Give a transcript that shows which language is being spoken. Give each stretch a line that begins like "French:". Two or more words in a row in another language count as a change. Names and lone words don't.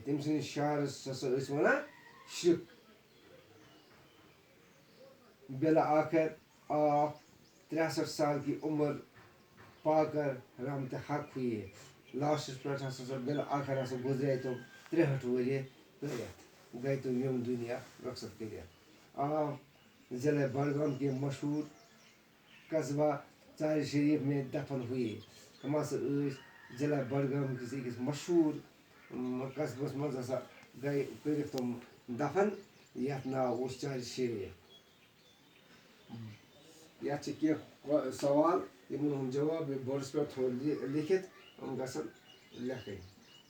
Kashmiri: تٔمۍ سٕنٛدِس شعرس ہسا ٲسۍ ونان شرک.
Urdu: بالآخر آپ 63 سال کی عمر پا کر رحمت حق ہوئے.
Kashmiri: لاسٹس پٮ۪ٹھ ہسا بالآخر ہسا گُزرے تِم 63 ؤری کٔرِتھ, گٔے تِم یِم دُنیا رخصت کٔرِتھ.
Urdu: آپ ضلع بڈگام کے مشہور قصبہ ژارِ شریف میں دفن ہوئے.
Kashmiri: ہم ہسا ٲسۍ ضلع بڈگام کِس أکِس مشہوٗر قصبس منٛز ہسا گٔے کٔرِکھ تِم دفن, یتھ ناو اوس ژارِ شریف. یتھ چھِ کینٛہہ سوال یِمن ہُنٛد جواب بورڈس پٮ۪ٹھ تھوٚو لیکھِتھ, یِم گژھن لیکھٕنۍ.